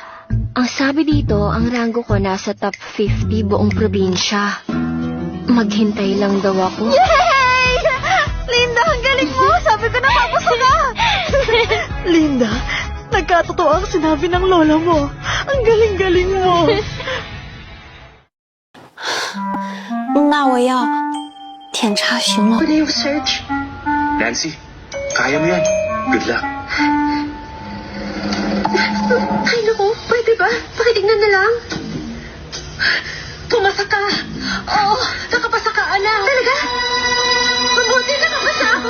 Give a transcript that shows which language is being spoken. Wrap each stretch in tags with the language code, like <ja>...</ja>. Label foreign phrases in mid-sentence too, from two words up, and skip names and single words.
<tl>Ang sabi dito, ang rango ko nasa top 50 buong probinsya. Maghintay lang daw ako. Yay! Linda, ang galing mo! Sabi ko na papasa ka! Linda, nagkatotoo ang sinabi ng lola mo. Ang galing-galing mo.</tl> <zh>那我要检查询了。</zh> <tl>Ano yung search? Nancy, kaya mo yan.</tl> <en>Good luck.</en> <tl>Ay, naku, pwede ba? Pakitignan na lang. Pumasa ka! Oo, nakapasa ka, anak. Talaga? Mabuti nakapasa ako.</tl>